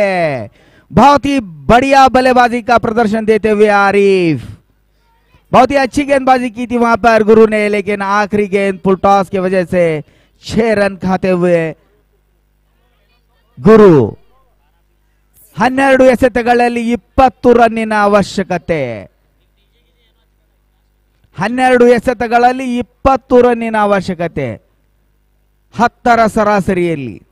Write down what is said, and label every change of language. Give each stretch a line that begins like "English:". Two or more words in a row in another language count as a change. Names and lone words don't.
Hindi: बहुत ही बढ़िया बल्लेबाजी का प्रदर्शन देते हुए आरिफ। बहुत ही अच्छी गेंदबाजी की थी वहां पर गुरु ने, लेकिन आखिरी गेंद फुल टॉस की वजह से 6 रन खाते हुए गुरु।
Kannada: 12 ಎಸೆತಗಳಲ್ಲಿ 20 ರನ್ನಿನ ಅವಶ್ಯಕತೆ। 12 ಎಸೆತಗಳಲ್ಲಿ 20 ರನ್ನಿನ ಅವಶ್ಯಕತೆ, 10ರ ಸರಾಸರಿಯಲ್ಲಿ।